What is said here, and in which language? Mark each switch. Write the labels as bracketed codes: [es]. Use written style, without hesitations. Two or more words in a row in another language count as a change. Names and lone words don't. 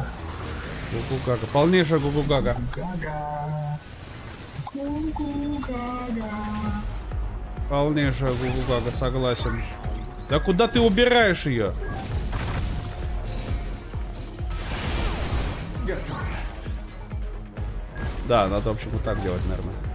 [ru] Гугу-гага. Полнейшая гугу-гага. Гага. Гугу-гага. Полнейшая гугу-гага, согласен. Да куда ты убираешь ее? Готово. Да, надо, в общем, вот так делать, наверное.